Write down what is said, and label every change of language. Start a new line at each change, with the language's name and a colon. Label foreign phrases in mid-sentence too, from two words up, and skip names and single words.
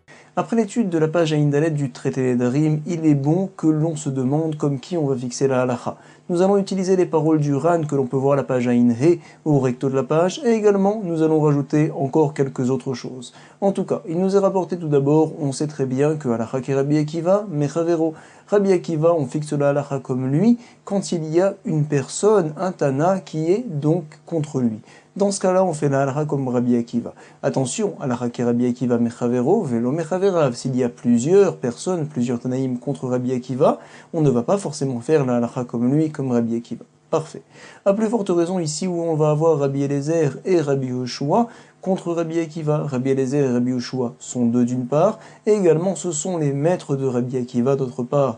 French: Après l'étude de la page Aïndalet du traité Nedarim, il est bon que l'on se demande comme qui on va fixer la halakha. Nous allons utiliser les paroles du Ran que l'on peut voir à la page Aïn-He au recto de la page, et également nous allons rajouter encore quelques autres choses. En tout cas, il nous est rapporté tout d'abord, on sait très bien que
Hebrew: הלכה כרבי עקיבא מחבירו.
French: Rabbi Akiva, on fixe la halakha comme lui quand il y a une personne, un Tana, qui est donc contre lui. Dans ce cas-là, on fait la halakha comme Rabbi Akiva. Attention,
Hebrew: הלכה כרבי עקיבא מחבירו ולא מחביריו.
French: S'il y a plusieurs personnes, plusieurs Tanaïm contre Rabbi Akiva, on ne va pas forcément faire la halakha comme lui, comme Rabbi Akiva. Parfait. À plus forte raison ici où on va avoir Rabbi Eliezer et Rabbi Yoshua contre Rabbi Akiva. Rabbi Eliezer et Rabbi Yoshua sont deux d'une part, et également ce sont les maîtres de Rabbi Akiva d'autre part.